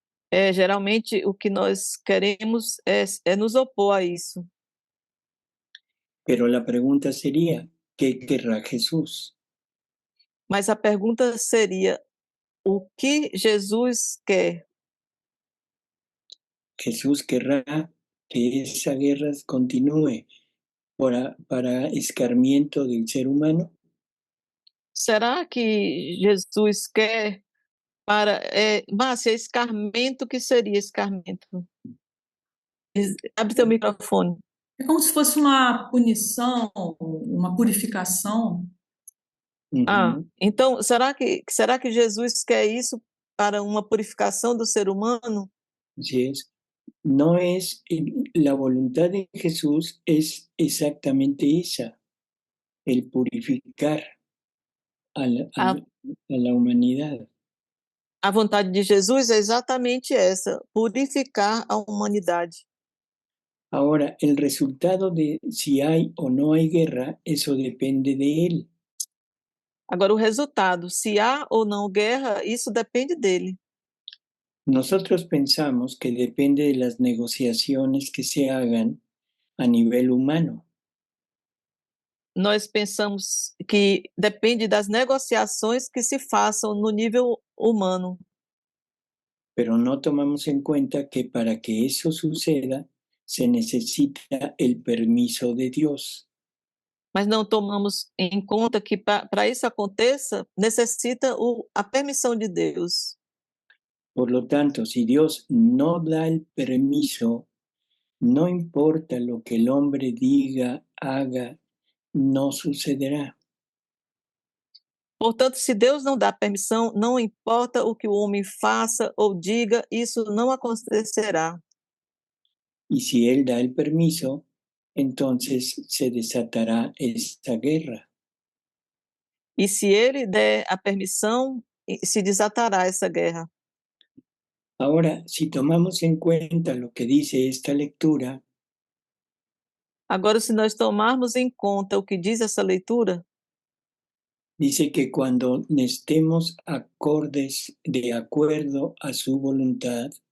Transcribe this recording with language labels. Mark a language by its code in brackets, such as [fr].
[pt] Geralmente o que nós queremos é nos opor a isso. [es] Pero la pregunta sería, ¿qué querrá Jesús? [pt] Mas a pergunta seria, o que Jesus quer? [es] Jesús querrá que esa guerra continúe, para escarmiento del ser humano? [pt] Será que Jesus quer para... Márcia, escarmento, o que seria escarmento? Abre teu microfone. É como se fosse uma punição, uma purificação. Então, será que Jesus quer isso para uma purificação do ser humano? [es] Así es. No es, la voluntad de Jesús es exactamente esa, el purificar a la humanidad. [pt] A vontade de Jesus é exatamente essa, purificar a humanidade. [es] Ahora, el resultado de si hay o no hay guerra, eso depende de él. [pt] Agora, o resultado, se há ou não guerra, isso depende dele. [es] Nosotros pensamos que depende de las negociaciones que se hagan a nivel humano. [pt] Nós pensamos que depende das negociações que se façam no nível humano. [es] Pero no tomamos en cuenta que para que eso suceda, se necesita el permiso de Dios. [pt] Mas não tomamos em conta que para isso aconteça, necessita a permissão de Deus. [es] Por lo tanto, si Dios no da el permiso, no importa lo que el hombre diga, haga, no sucederá. [pt] Portanto, se Deus não dá permissão, não importa o que o homem faça ou diga, isso não acontecerá. [es] Y si Él da el permiso, entonces se desatará esta guerra. [pt] E se ele der a permissão, se desatará essa guerra. [es] Ahora, si tomamos en cuenta lo que dice esta lectura, [pt] agora, se nós tomarmos em conta o que diz essa leitura, [es] dice que cuando estemos acordes de acuerdo a su voluntad,